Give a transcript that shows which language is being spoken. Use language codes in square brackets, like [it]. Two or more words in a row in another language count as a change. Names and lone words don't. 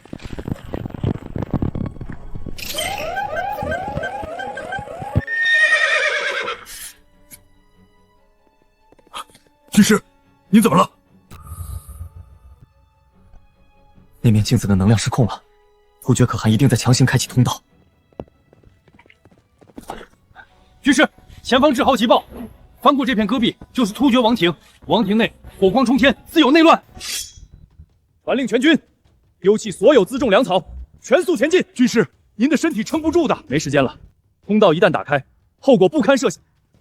[zh] 军师，你怎麼了？那面鏡子的能量失控了，突厥可汗一定在強行開啟通道。軍師，前方至號急報，翻過這片戈壁就是突厥王庭，王庭內火光衝天，自有內亂。傳令全軍，丟棄所有輜重糧草，全速前進。軍師，您的身體撐不住的。沒時間了，通道一旦打開，後果不堪設想。